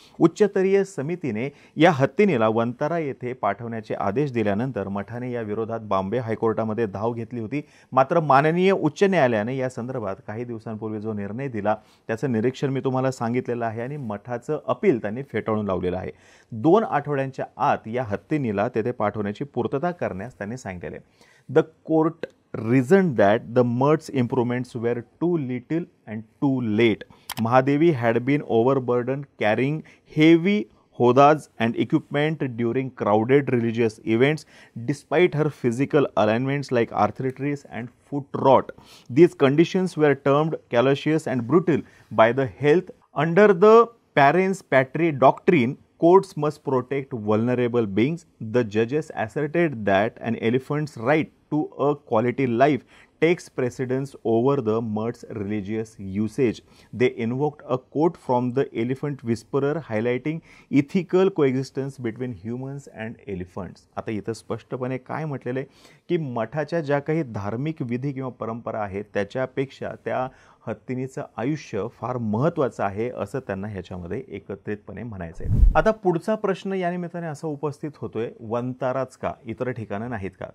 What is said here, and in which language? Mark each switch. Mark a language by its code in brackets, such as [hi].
[mr] उच्चस्तरीय समितीने या हत्तीनीला वंतारा येथे पाठवण्याचे आदेश दिल्यानंतर मठाने या विरोधात बॉम्बे हायकोर्टामध्ये धाव घेतली होती. मात्र माननीय उच्च न्यायालयाने या संदर्भात काही दिवसांपूर्वी जो निर्णय दिला त्याचं निरीक्षण मी तुम्हाला सांगितलेलं आहे आणि मठाचं अपील त्यांनी फेटाळून लावलेलं आहे. 2 आठवड्यांच्या आत या हत्तीनीला तेथे पाठवण्याची पूर्तता करण्यास त्यांनी सांगितले. [en] The court reasoned that the mud's improvements were too little and too late. Mahadevi had been overburdened carrying heavy hodas and equipment during crowded religious events despite her physical alignments like arthritis and foot rot. These conditions were termed callous and brutal by the health. Under the parens patriae doctrine, courts must protect vulnerable beings. The judges asserted that an elephant's right to a quality life takes precedence over the mud's religious usage. They invoked a quote from the Elephant Whisperer highlighting ethical coexistence between humans and elephants. [mr] आता इथं स्पष्टपणे काय म्हटलेलं आहे की मठाच्या ज्या काही धार्मिक विधी किंवा परंपरा आहेत त्याच्यापेक्षा त्या हत्तीनीचं आयुष्य फार महत्त्वाचं आहे असं त्यांना ह्याच्यामध्ये एकत्रितपणे म्हणायचं आहे. आता पुढचा प्रश्न या निमित्ताने असा उपस्थित होतोय, वंताराच का, इतर ठिकाणं नाहीत का?